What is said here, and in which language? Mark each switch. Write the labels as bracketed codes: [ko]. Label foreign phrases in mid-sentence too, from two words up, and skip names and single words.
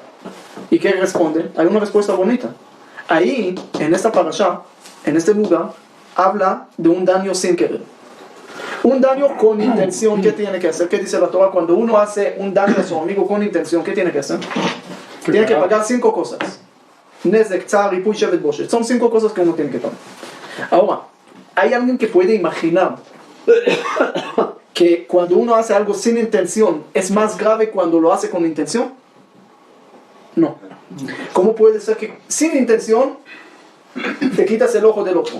[es] ¿Y qué responde? Hay una respuesta bonita. Ahí, en esta parashá, en este lugar, habla de un daño sin querer. Un daño con intención, ¿qué tiene que hacer? ¿Qué dice la Torah? Cuando uno hace un daño a su amigo con intención, ¿qué tiene que hacer? Tiene que pagar 5 cosas. [he] נזק, צער, ריפוי, שבת, בושת. [es] Son 5 cosas que uno tiene que pagar. Ahora, ¿hay alguien que puede imaginar que cuando uno hace algo sin intención es más grave cuando lo hace con intención? No. ¿Cómo puede ser que sin intención te quitas el ojo del ojo?